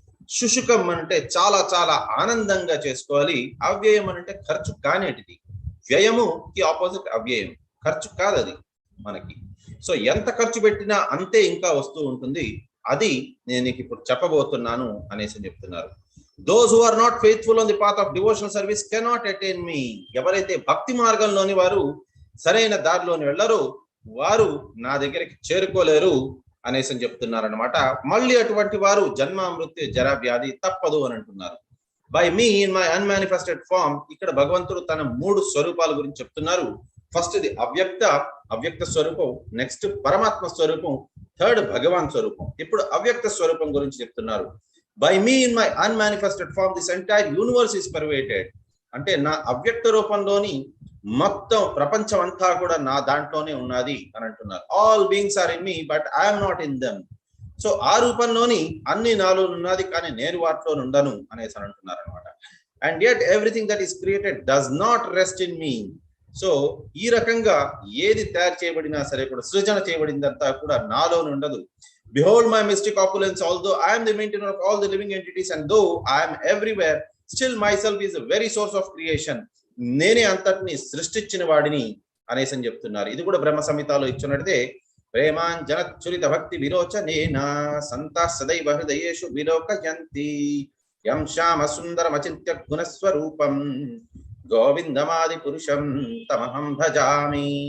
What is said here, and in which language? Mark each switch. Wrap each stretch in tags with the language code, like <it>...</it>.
<te>శుశుకం అంటే చాలా చాలా ఆనందంగా చేసుకోవాలి. అవ్యయం అంటే ఖర్చు కానేటిది. వ్యయముకి ఆపోజిట్ అవ్యయం, ఖర్చు కాదు అది మనకి. సో ఎంత ఖర్చు పెట్టినా అంతే ఇంకా వస్తూ ఉంటుంది. అది నేను నీకు ఇప్పుడు చెప్పబోతున్నాను అనేసి చెప్తున్నారు.</te> <en>Those who are not faithful on the path of devotional service cannot attain me.</en> <te>ఎవరైతే భక్తి మార్గంలోని వారు సరైన దారిలోని వెళ్ళరు, వారు నా దగ్గరికి చేరుకోలేరు అనేసి చెప్తున్నారనమాట. మళ్ళీ అటువంటి వారు జన్మ మృత్యు జరా వ్యాధి తప్పదు అని అంటున్నారు.</te> <en>by me in my unmanifested form,</en> <te>ఇక్కడ భగవంతుడు తన 3 స్వరూపాల గురించి చెప్తున్నారు. ఫస్ట్ ఇది అవ్యక్త స్వరూపం, నెక్స్ట్ పరమాత్మ స్వరూపం, థర్డ్ భగవాన్ స్వరూపం. ఇప్పుడు అవ్యక్త స్వరూపం గురించి చెప్తున్నారు.</te> <en>By me in my unmanifested form this entire universe is pervaded.</en> <te>అంటే నా అవ్యక్త రూపంలోని మొత్తం ప్రపంచం అంతా కూడా నా దాంట్లోనే ఉన్నది అని అంటున్నారు.</te> <en>All beings are in me but I'm not in them.</en> <te>So ఆ రూపంలోని అన్ని నాలో ఉన్నది, కానీ నేను వాటిలో ఉండను అనేసి అని అంటున్నారు అనమాట.</te> <en>And yet everything that is created does not rest in me.</en> <te>So ఈ రకంగా ఏది తయారు చేయబడినా సరే కూడా, సృజన చేయబడిందంతా కూడా నాలోనే ఉండదు.</te> <en>Behold my mystic opulence, although I am the maintainer of all the living entities and though I am everywhere, still myself is the very source of creation.</en> <te>నేనే అంతటిని సృష్టించిన వాడిని అనేసి అని చెప్తున్నారు. ఇది కూడా బ్రహ్మ సంహితలో ఇచ్చినట్టే,</te> <sa>ప్రేమాంజన చురిత భక్తి విరోచనేన సంతా సదైవ హృదయేషు విలోకయంతి యం శ్యామ సుందరం అచింత్య గుణస్వరూపం గోవిందమాది పురుషం తమహం భజామి.</sa>